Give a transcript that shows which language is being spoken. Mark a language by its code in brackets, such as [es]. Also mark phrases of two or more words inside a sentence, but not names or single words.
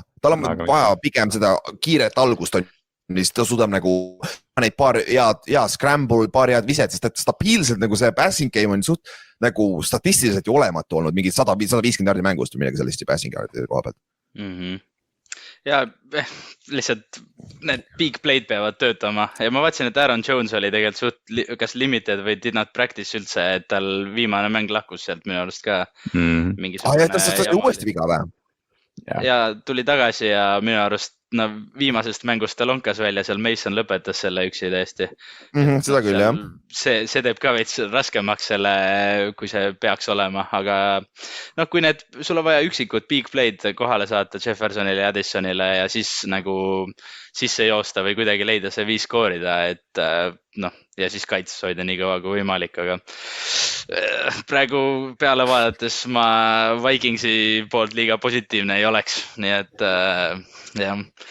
[et] Tal on vaja pigem seda kiiret algust, mis ta suudab nagu neid paar head scramble, paar head viset, sest et stabiilselt nagu see [en] passing game [et] on suht nagu statistiliselt ju olematu olnud, mingi 150 jardi mängust või midagi sellist passing jardi koha pealt. Ja lihtsalt need [en] big play'd [et] peavad töötama ja ma vaatasin, et Aaron Jones oli tegelikult suht kas limited või [en] did not practice [et] üldse, et tal viimane mäng lahkus sealt minu arust ka mingisugune ta uuesti viga või? Ja tuli tagasi ja minu arust no viimasest mängust ta lonkas välja, seal Mason lõpetas selle üksi täiesti. Seda küll, jah. See teeb ka veits raskemaks selle, kui see peaks olema, aga noh, kui sul on vaja üksikud [en] big play'd [et] kohale saata Jeffersonile ja Addisonile ja siis nagu sisse joosta või kuidagi leida see 5 skoorida, et noh, ja siis kaitses hoida nii kõva kui võimalik, aga praegu peale vaadates ma Vikingsi poolt liiga positiivne ei oleks, nii et jah.